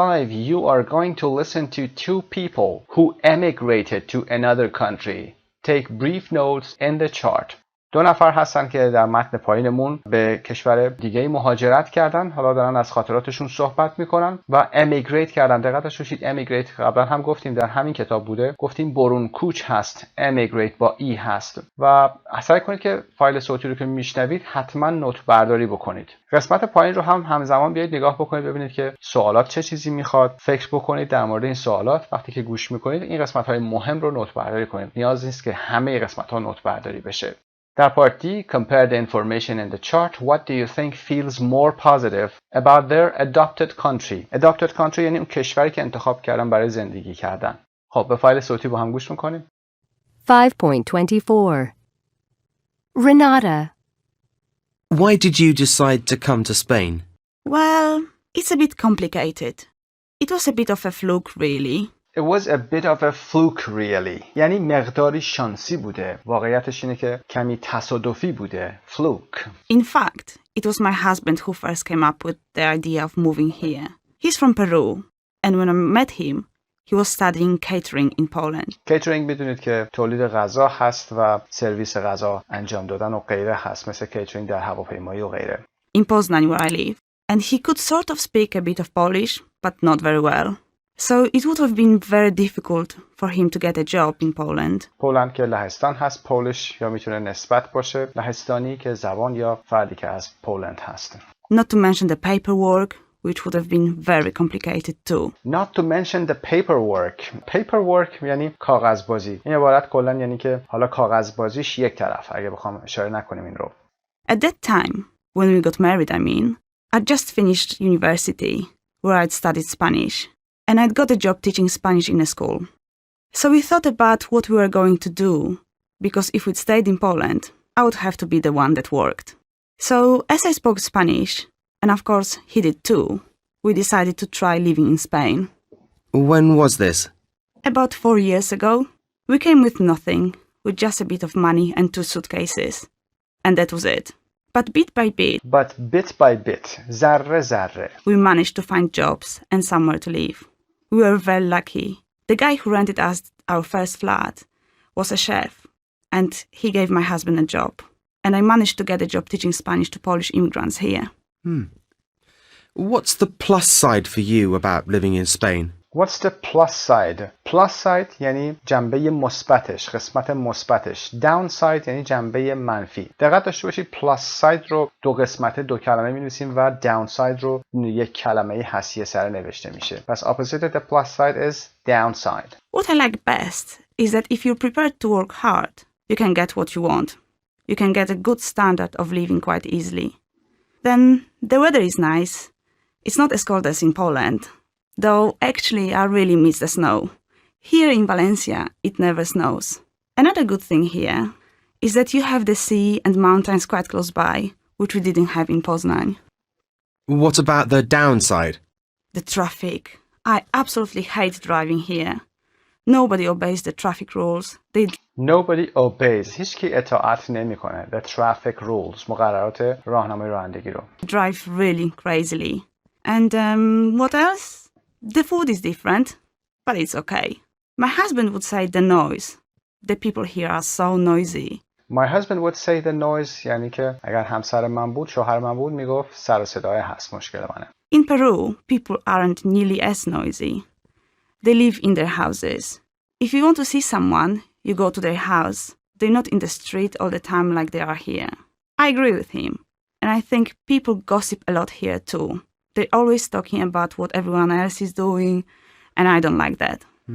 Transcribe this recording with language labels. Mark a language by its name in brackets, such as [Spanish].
[English] You are going to listen to two people who emigrated to another country. Take brief notes in the chart. [Persian] دو نفر هستن که در متن پایینمون به کشور دیگه مهاجرت کردن. حالا دارن از خاطراتشون صحبت میکنن و امیگریت کردن. دقت داشتید امیگریت قبلا هم گفتیم در همین کتاب بوده. گفتیم برون کوچ هست. امیگریت با ای هست. و سعی کنید که فایل صوتی رو که میشنوید حتما نوت برداری بکنید. قسمت پایین رو هم همزمان بیاید نگاه بکنید ببینید که سوالات چه چیزی میخواد. فکر بکنید در مورد این سوالات. وقتی که گوش میکنید این قسمت های مهم رو نوت برداری کنید. نیاز نیست که همه قسمت ها نوت برداری بشه. در پارت دی [English] compare the information in the chart. What do you think feels more positive about their adopted country? [Persian] Adopted country یعنی اون کشوری که انتخاب کردن برای زندگی کردن. خب به فایل صوتی با هم گوش میکنیم. [English] 5.24 Renata. Why did you decide to come to Spain? Well, it's a bit complicated. It was a bit of a fluke, really. It was a bit of a fluke really. [Persian] یعنی مقداری شانسی بوده. واقعیتش اینه که کمی تصادفی بوده. [English] Fluke. In fact, it was my husband who first came up with the idea of moving here. He's from Peru, and when I met him, He was studying catering in Poland. [Persian] کیترینگ میدونید که تولید غذا هست و سرویس غذا انجام دادن و غیره هست، مثل کیترینگ در هواپیمایی و غیره. [English] In Poznań, where I live. And he could sort of speak a bit of Polish, but not very well. So it would have been very difficult for him to get a job in Poland. [Persian] پولند که لهستان هست، پولش یا میتونه نسبت باشه، لهستانی که زبان یا فردی که از پولند هست. [English] Not to mention the paperwork, which would have been very complicated too. Not to mention the paperwork. [Persian] Paperwork یعنی کاغذبازی. این عبارت کلا یعنی که حالا کاغذبازیش یک طرف، اگه بخوام اشاره نکنیم این رو. [English] At that time, when we got married, I'd just finished university, where I'd studied Spanish, and I'd got a job teaching Spanish in a school. So we thought about what we were going to do, because if we'd stayed in Poland, I would have to be the one that worked. So, as I spoke Spanish, and of course he did too, we decided to try living in Spain. When was this? About 4 years ago, we came with nothing, with just a bit of money and 2 suitcases. And that was it. But bit by bit, [Persian] ذره ذره, [English] we managed to find jobs and somewhere to live. We were very lucky. The guy who rented us our first flat was a chef, and he gave my husband a job. And I managed to get a job teaching Spanish to Polish immigrants here. What's the plus side for you about living in Spain? What's the plus side? [Persian] Plus side یعنی جنبه مثبتش، قسمت مثبتش. Downside یعنی جنبه منفی. دقت داشته باشید plus side رو 2 قسمت 2 کلمه می‌نویسیم و downside رو 1 کلمه حسیه سره نوشته میشه. [English] پس opposite of the plus side is downside. What I like best is that if you're prepared to work hard, you can get what you want. You can get a good standard of living quite easily. Then the weather is nice. It's not as cold as in Poland. Though actually I really miss the snow. Here in Valencia, it never snows. Another good thing here is that you have the sea and mountains quite close by, which we didn't have in Poznań. What about the downside? The traffic. I absolutely hate driving here. Nobody obeys the traffic rules. Nobody obeys. [Persian] هیچکی اطاعت نمیکنه. [English] The traffic rules. [Persian] مقررات راهنمای رانندگی رو. [English] Drive really crazily. And what else? The food is different, but it's okay. My husband would say the noise. The people here are so noisy. My husband would say the noise [Persian] یعنی که اگر همسر من بود، شوهر من بود، میگفت سر و صدای هست، مشکل منه. [English] In Peru, people aren't nearly as noisy. They live in their houses. If you want to see someone, you go to their house. They're not in the street all the time like they are here. I agree with him. And I think people gossip a lot here too. They're always talking about what everyone else is doing, and I don't like that.